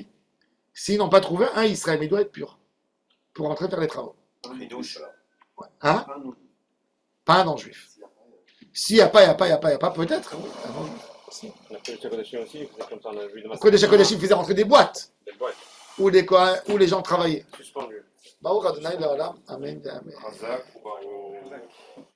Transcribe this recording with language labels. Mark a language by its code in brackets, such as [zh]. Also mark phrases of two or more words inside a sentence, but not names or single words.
[fr] S'ils n'ont pas trouvé, un Israël. Mais il doit être pur pour rentrer faire les travaux. Les douches. Ouais. Hein? Pas un non-juif. S'il n'y a pas, peut-être. Si. La [he] קודש הקודשים [fr] aussi, il faisait comme ça, on a vu de [he] קודש הקודשים [fr] faisait rentrer des boîtes Des boîtes, où les gens travaillaient. suspendues. [he] ברוך אדוני לעולם אמן אמן. חזק וברוך.